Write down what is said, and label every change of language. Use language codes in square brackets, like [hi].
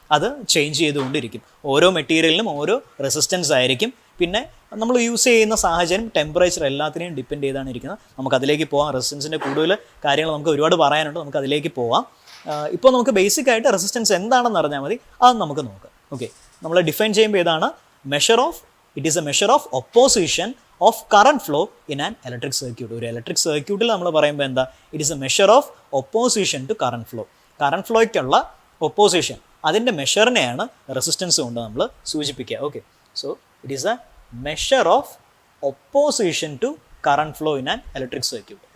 [ml] അത് ചേഞ്ച് ചെയ്തുകൊണ്ടിരിക്കും. ഓരോ മെറ്റീരിയലിനും ഓരോ റെസിസ്റ്റൻസ് ആയിരിക്കും. പിന്നെ നമ്മൾ യൂസ് ചെയ്യുന്ന സാഹചര്യം, ടെമ്പറേച്ചർ എല്ലാത്തിനെയും ഡിപ്പെൻഡ് ചെയ്താണ് ഇരിക്കുന്നത്. നമുക്കതിലേക്ക് പോകാം. റെസിസ്റ്റൻസിൻ്റെ കൂടുതൽ കാര്യങ്ങൾ നമുക്ക് ഒരുപാട് പറയാനുണ്ട്, നമുക്ക് അതിലേക്ക് പോവാം. ഇപ്പോൾ നമുക്ക് ബേസിക് ആയിട്ട് റെസിസ്റ്റൻസ് എന്താണെന്ന് അറിഞ്ഞാൽ മതി, അത് നമുക്ക് നോക്കാം. ഓക്കെ, നമ്മൾ ഡിഫൈൻ ചെയ്യുമ്പോൾ ഏതാണ്? [en] It is a measure of opposition of current flow in an electric circuit. [ml] ഒരു ഇലക്ട്രിക് സർക്യൂട്ടിൽ നമ്മൾ പറയുമ്പോൾ എന്താ? [en] It is a measure of opposition to current flow. [ml] Current ഫ്ലോയ്ക്കുള്ള opposition, അതിൻ്റെ മെഷറിനെയാണ് റെസിസ്റ്റൻസ് കൊണ്ട് നമ്മൾ സൂചിപ്പിക്കുക. [en] Okay, so it is a measure of opposition to current flow in an electric circuit.